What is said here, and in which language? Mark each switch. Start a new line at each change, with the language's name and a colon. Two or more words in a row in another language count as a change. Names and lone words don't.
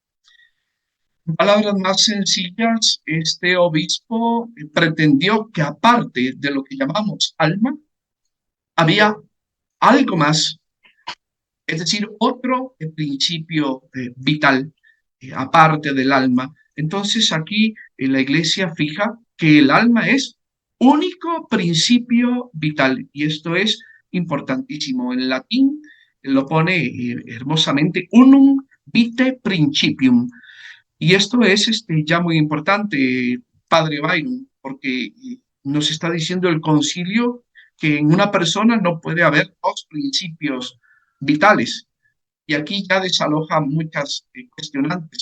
Spanish: En palabras más sencillas, este obispo pretendió que aparte de lo que llamamos alma, había algo más, es decir, otro principio vital, aparte del alma. Entonces aquí la iglesia fija que el alma es único principio vital y esto es importantísimo. En latín lo pone hermosamente
Latin: unum vitae principium.
Spanish: Y esto es ya muy importante, Padre Byron, porque nos está diciendo el concilio que en una persona no puede haber dos principios vitales. Y aquí ya desaloja muchas cuestionantes.